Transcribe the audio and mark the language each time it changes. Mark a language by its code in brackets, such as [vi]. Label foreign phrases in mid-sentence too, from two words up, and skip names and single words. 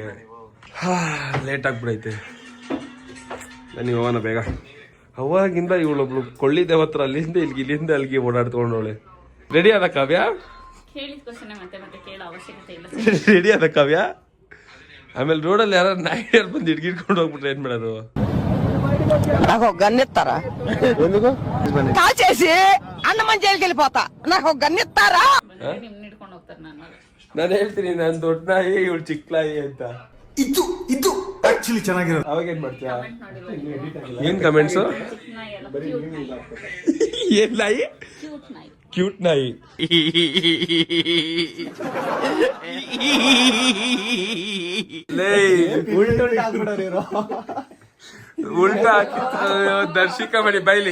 [kn] ಲೇಟ್ ಆಗ್ಬಿಡೈತೆ. ನೀವು ಹೋಗೋಣ ಬೇಗ. ಅವಾಗಿಂದ ಇವಳೊಬ್ಳು ಕೊಳ್ಳಿ ದೇವತ್ರ ಅಲ್ಲಿಂದ ಇಲ್ಲಿಂದ ಅಲ್ಲಿಗೆ ಓಡಾಡ್ಕೊಂಡವಳೆ. ರೆಡಿ ಆದ ಕಾವ್ಯ? ಕೇಳಿದ ಕ್ವಶನ್ ಮತ್ತೆ ಮತ್ತೆ ಕೇಳೋ ಅವಶ್ಯಕತೆ ಇಲ್ಲ. ರೆಡಿ ಆದ ಕಾವ್ಯ? ಆಮೇಲೆ ರೋಡಲ್ಲಿ ಯಾರು ನಾಯಿ ಬಂದು ಹಿಡ್ಕೊಂಡು ಹೋಗ್ಬಿಟ್ರೆ ಏನ್ ಮಾಡೋದು? [te] నాకు ఒక గన్ ఇస్తారా? కాల్ చేసి అన్నమని జైలుకి వెళ్ళిపోతా. నాకు ఒక గన్ ఇస్తారా? [kn] ನಿಮ್ನ ಹಿಡ್ಕೊಂಡು ಹೋಗ್ತಾರೆ. ನಾನು ಹೇಳ್ತೀನಿ, ನಾನು ದೊಡ್ಡ ನಾಯಿ, ಇವಳು ಚಿಕ್ಕ ನಾಯಿ ಅಂತ. ಇದು ಆಕ್ಚುಲಿ ಚೆನ್ನಾಗಿರೋದು. ಅವಾಗ ಏನ್ ಮಾಡ್ತೀಯ? ಏನ್ ಕಮೆಂಟ್ಸ್? ಏನ್ ನಾಯಿ? ಕ್ಯೂಟ್ ನಾಯಿ. ಉಲ್ಟಾ ದರ್ಶಿಕಾ ಮಾಡಿ ಬೈಲಿ.